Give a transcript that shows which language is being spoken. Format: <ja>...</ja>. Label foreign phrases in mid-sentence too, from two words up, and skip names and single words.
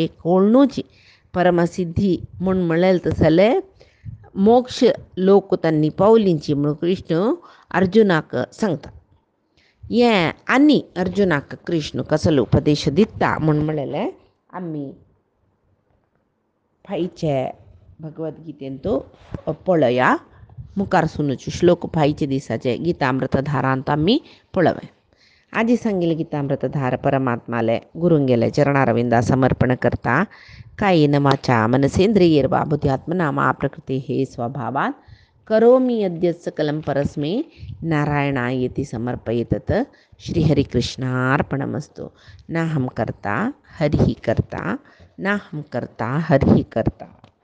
<kok>कळनूच परमसिद्धी म्हूण म्हळेलें तसले मोक्ष लोक तांणी पावलींची म्हूण कृष्ण अर्जुनाक सांगता हें आनी अर्जुनाक कृष्ण कसलो उपदेश दिता म्हूण म्हळेलें आमी फायचे भगवद्गीतेन तो पळया मुखार सुनूच श्लोक पाहिजे दिसाचे गीतामृत धारांत आम्ही पळवय. आजी सांगेल गीतामृतधार परमात्माले गुरुंगेले चरणारविंदा समर्पण करता</kok> <sa>कायेन वाचा मनसेंद्रियैर्वा बुद्ध्यात्मना मा प्रकृती हे स्वभावात करोमि यद्यत् सकलं परस्मै नारायणायेति समर्पयेतत् श्रीहरिकृष्णार्पणमस्तु. नाहं कर्ता हरिः कर्ता नाहं कर्ता हरिः कर्ता.</sa>